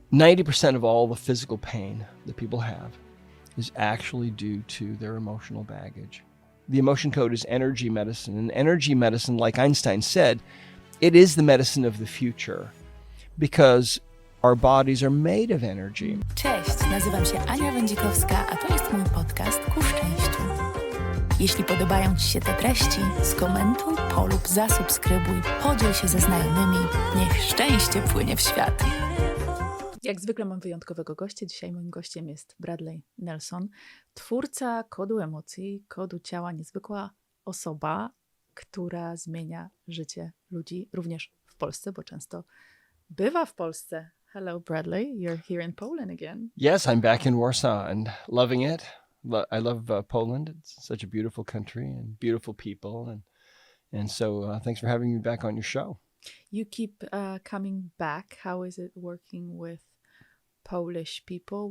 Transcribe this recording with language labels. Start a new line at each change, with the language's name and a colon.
English: 90% of all the physical pain that people have is actually due to their emotional baggage. The emotion code is energy medicine, and energy medicine, like Einstein said, it is the medicine of the future because our bodies are made of energy.
Polish: Cześć, nazywam się Ania Wędzikowska, a to jest mój podcast Ku Szczęściu. Jeśli podobają Ci się te treści, skomentuj, polub, zasubskrybuj, podziel się ze znajomymi. Niech szczęście płynie w świat. Jak zwykle mam wyjątkowego gościa. Dzisiaj moim gościem jest Bradley Nelson, twórca kodu emocji, kodu ciała, niezwykła osoba, która zmienia życie ludzi, również w Polsce, bo często bywa w Polsce.
English: Hello, Bradley. You're here in Poland again. Yes, I'm back in Warsaw and loving it. I love Poland. It's such a beautiful country and beautiful people. And so thanks for having me back on your show. You keep coming back. How is it working with Polish people?